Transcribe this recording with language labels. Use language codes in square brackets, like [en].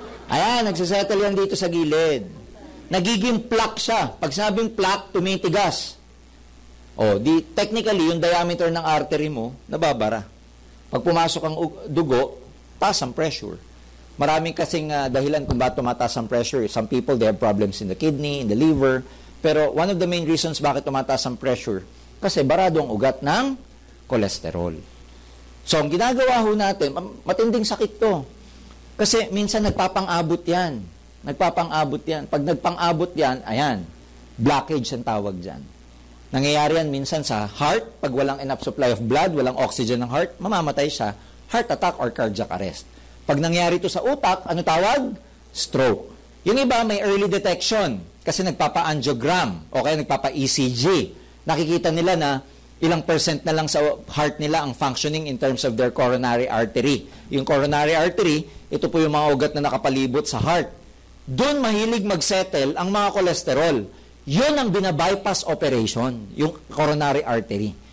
[tl] Ayan, nagsisettle yan dito sa gilid. Nagiging plaque siya. Pag sabing plaque, tumitigas. Technically, yung diameter ng artery mo, nababara. Pag pumasok ang dugo, taas ang pressure. Maraming kasing dahilan kung bakit tumataas ang pressure. [en] Some people, they have problems in the kidney, in the liver. [tl] Pero one of the main reasons bakit tumataas ang pressure, kasi barado ang ugat ng cholesterol. So, ang ginagawa ho natin, matinding sakit to. Kasi minsan nagpapang-abot yan. Nagpapang-abot yan. Pag nagpang-abot yan, ayan, blockage ang tawag dyan. Nangyayari yan minsan sa heart, pag walang enough supply of blood, walang oxygen ng heart, mamamatay siya, heart attack or cardiac arrest. Pag nangyari ito sa utak, ano tawag? Stroke. Yung iba may early detection kasi nagpapa-angiogram o kaya nagpapa-ECG. Nakikita nila na ilang percent na lang sa heart nila ang [en] functioning in terms of their coronary artery. [tl] Yung coronary artery, ito po yung mga ugat na nakapalibot sa heart. Doon mahilig mag-settle ang mga kolesterol. Yun ang binabypass operation, yung coronary artery.